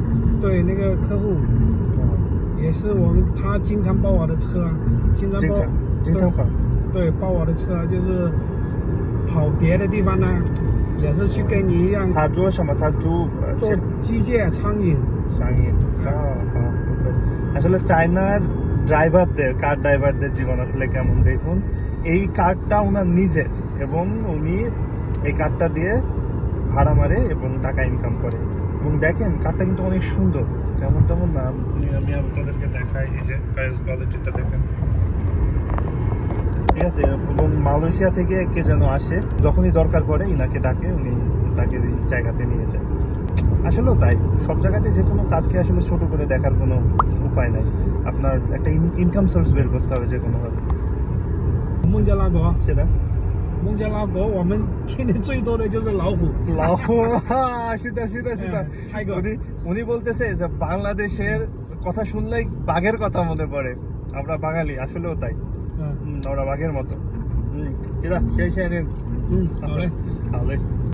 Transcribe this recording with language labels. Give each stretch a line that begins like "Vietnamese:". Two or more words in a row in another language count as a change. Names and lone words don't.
Chinese: 对，那个客户也是他经常包我的车，经常包，对，包我的车，就是跑别的地方呢，也是去跟你一样。他做什么？他做机械苍蝇。
Bangla: আসলে চায়নার ড্রাইভারদের কার ড্রাইভারদের জীবন আসলে কেমন দেখুন। এই কারটা ওনার নিজের এবং উনি এই কারটা দিয়ে ভাড়া মারে এবং টাকা ইনকাম করে। এবং দেখেন কারটা কিন্তু অনেক সুন্দর, যেমন তেমন না। আমি আপনাদেরকে দেখাই, এই যে কোয়ালিটিটা দেখেন, ঠিক আছে। এবং মালয়েশিয়া থেকে কে যেন আসে, যখনই দরকার পড়ে ইনাকে ডাকে, উনি তাকে এই জায়গাতে নিয়ে যায়। আসলেও তাই, সব জায়গাতে যে কোনো কাজকে আসলে ছোট করে দেখার কোনো উপায় নাই। আপনার একটা ইনকাম সোর্স বের করতে হবে যে কোনোভাবে।
Chinese: 孟加拉国，是的，孟加拉国我们天天最多的就是老虎。老虎，是的，是的，是的。
Bangla: উনি বলতেছে যে বাংলাদেশের কথা শুনলেই বাঘের কথা মনে পড়ে। আমরা বাঙালি, আসলেও তাই। আমরা বাঘের মতো।
Chinese: 是的，谢谢您。好嘞。好嘞。